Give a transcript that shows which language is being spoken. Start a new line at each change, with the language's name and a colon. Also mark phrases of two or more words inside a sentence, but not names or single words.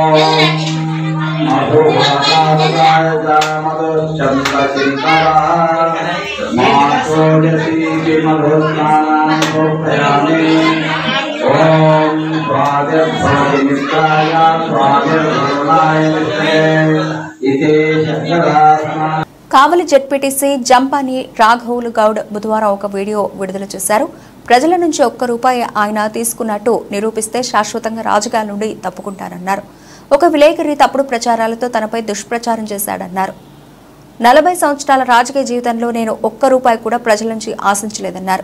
Sanskrit: मधुभासाय मधुश्चन्द्रचिन्तनः मातोजसी मधुस्नानां समर्पयामि ॐ स्वादिर्भवतिमित्राय स्वादिर्भवनाय विष्णे इति शङ्करासना।
Telugu: కావలి జెడ్పీటీసీ జంపాని రాఘవులు గౌడ్ బుధవారం ఒక వీడియో విడుదల చేశారు. ప్రజల నుంచి ₹1 ఆయన తీసుకున్నట్టు నిరూపిస్తే శాశ్వతంగా రాజకీయాల నుండి తప్పుకుంటారన్నారు. ఒక విలేకరి తప్పుడు ప్రచారాలతో తనపై దుష్ప్రచారం చేశాడన్నారు. 40 సంవత్సరాల రాజకీయ జీవితంలో నేను ₹1 కూడా ప్రజల నుంచి ఆశించలేదన్నారు.